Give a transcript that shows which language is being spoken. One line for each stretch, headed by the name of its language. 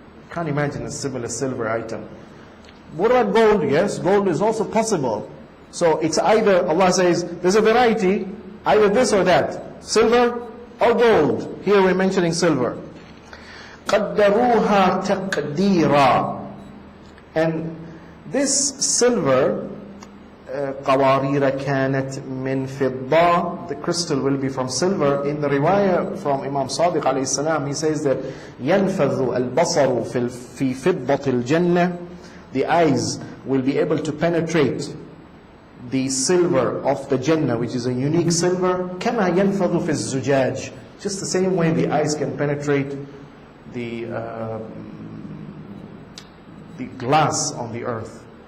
English: Can't imagine a similar silver item. What about gold? Yes, gold is also possible. So it's either, Allah says, there's a variety, either this or that, silver or gold. Here we're mentioning silver.
Arabic: قَدَّرُوهَا تَقْدِيرًا.
English: And this silver,
Arabic: قَوَارِيرَ كَانَتْ مِنْ فِضَّةٍ.
English: The crystal will be from silver. In the riwayah from Imam Sadiq alayhi salam, he says that
Arabic: يَنْفَذُ الْبَصَرُ فِي فِضَّةِ الْجَنَّةِ.
English: The eyes will be able to penetrate the silver of the Jannah, which is a unique silver.
Arabic: كَمَا يَنْفَذُ فِي الزُّجَاجِ.
English: Just the same way the eyes can penetrate the glass on the earth.